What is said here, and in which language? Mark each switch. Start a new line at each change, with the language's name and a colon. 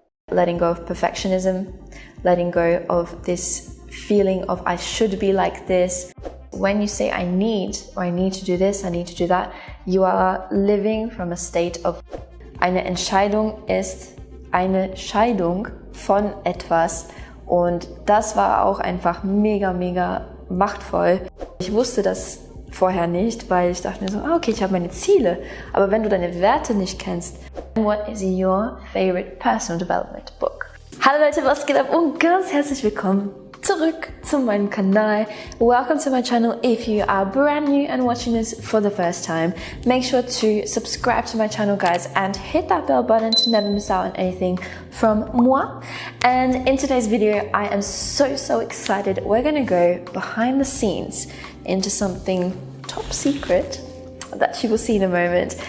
English: letting go of perfectionism, letting go of this feeling of I should be like this. When you say I need, or I need to do this, I need to do that, you are living from a state of
German: eine Entscheidung ist eine Scheidung von etwas, und das war auch einfach mega machtvoll. Ich wusste das vorher nicht, weil ich dachte mir so, okay, ich habe meine Ziele, aber wenn du deine Werte nicht kennst,
English: what is your favorite personal development book?
German: Hallo Leute, was geht ab und ganz herzlich willkommen zurück zu meinem Kanal.
English: Welcome to my channel. If you are brand new and watching this for the first time, make sure to subscribe to my channel, guys, and hit that bell button to never miss out on anything from moi. And in today's video, I am so excited. We're gonna go behind the scenes into something top secret that you will see in a moment.